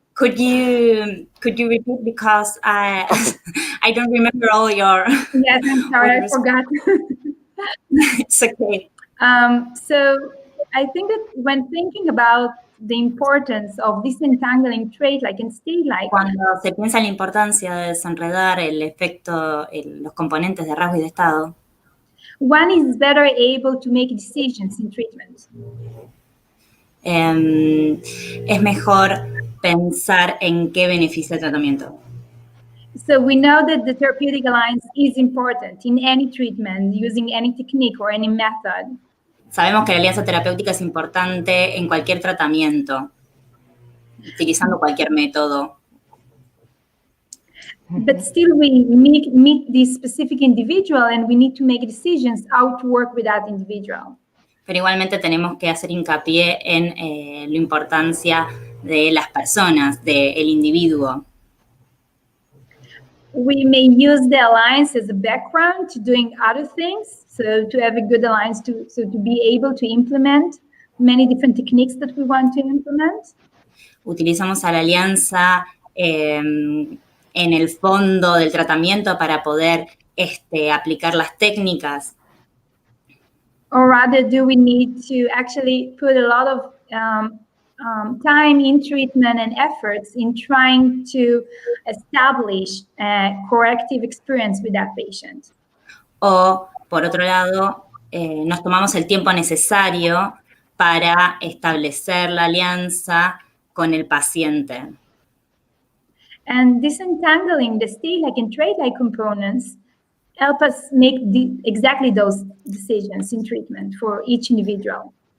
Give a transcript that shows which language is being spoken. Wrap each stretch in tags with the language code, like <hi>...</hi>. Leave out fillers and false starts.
<en>Could you repeat, because I I don't remember all your. Yes, I'm sorry, I forgot. It's okay. So I think that when thinking about the importance of disentangling trait, like in state, like</en> <es>Cuando se piensa en la importancia de desenredar el efecto, los componentes de rasgo y de estado,</es> <en>one is better able to make decisions in treatment.</en> <es>Es mejor pensar en qué beneficia el tratamiento.</es> <en>So we know that the Therapeutic Alliance is important in any treatment, using any technique or any method.</en> <es>Sabemos que la alianza terapéutica es importante en cualquier tratamiento, utilizando cualquier método.</es> <en>But still we meet this specific individual and we need to make decisions how to work with that individual.</en> <es>Pero igualmente tenemos que hacer hincapié en la importancia de las personas, del individuo.</es> <en>We may use the alliance as a background to doing other things, so to have a good alliance to be able to implement many different techniques that we want to implement.</en> <es>Utilizamos a la alianza en el fondo del tratamiento para poder aplicar las técnicas.</es> <en>Or rather, do we need to actually put a lot of time in treatment and efforts in trying to establish a corrective experience with that patient?</en> <es>O, por otro lado, nos tomamos el tiempo necesario para establecer la alianza con el paciente.</es> <en>And disentangling the state-like and trait-like components help us make exactly those decisions in treatment for each individual.</en>